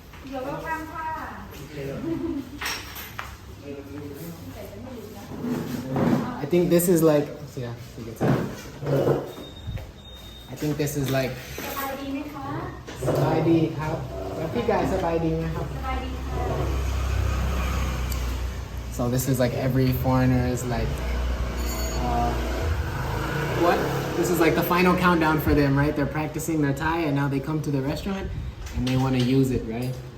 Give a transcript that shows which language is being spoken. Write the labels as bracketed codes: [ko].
[en] You're welcome ค่ะ I think this is like, yeah, you can see. I think this is like [th] สบายดีไหมคะ สบายดีครับแล้วพี่กายสบายดีไหมครับ สบายดีค่ะ [en] So this is like every foreigner's like, what? This is like the final countdown for them, right? They're practicing their Thai and now they come to the restaurant and they want to use it, right?